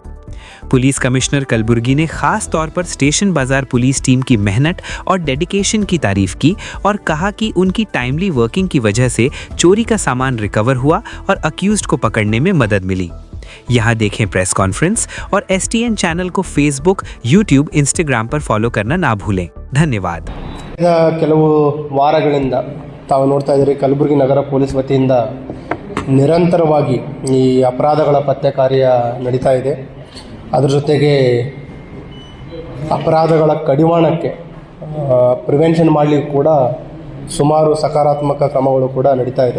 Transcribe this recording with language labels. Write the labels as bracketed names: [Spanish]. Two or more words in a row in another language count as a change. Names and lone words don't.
[English] police commissioner [Hindi] कलबुर्गी ने खास तौर पर स्टेशन बाजार पुलिस टीम की मेहनत और डेडिकेशन की तारीफ की और कहा कि उनकी [English] timely working [Hindi] की वजह से चोरी का सामान रिकवर हुआ और अक्यूज्ड को पकड़ने में मदद मिली। यहाँ देखें [English] press conference [Hindi] और एसटीएन चैनल को फेसबुक, यूट्यूब, इंस्टाग्राम पर फॉलो करना ना भूलें। धन्यवाद। [Kannada] ಕೆಲವು ವಾರಗಳಿಂದ ತಾವು ನೋಡ್ತಾ ಇದ್ದೀರಿ, ಕಲಬುರಗಿ ನಗರ ಪೊಲೀಸ್ ವತಿಯಿಂದ ನಿರಂತರವಾಗಿ ಈ ಅಪರಾಧಗಳ ಪತ್ತೆ ಕಾರ್ಯ ನಡೀತಾ ಇದೆ. ಅದರ ಜೊತೆಗೆ ಅಪರಾಧಗಳ ಕಡಿವಾಣಕ್ಕೆ ಪ್ರಿವೆನ್ಷನ್ ಮಾಡಲಿಕ್ಕೆ ಕೂಡ ಸುಮಾರು ಸಕಾರಾತ್ಮಕ ಕ್ರಮಗಳು ಕೂಡ ನಡೀತಾ ಇದೆ.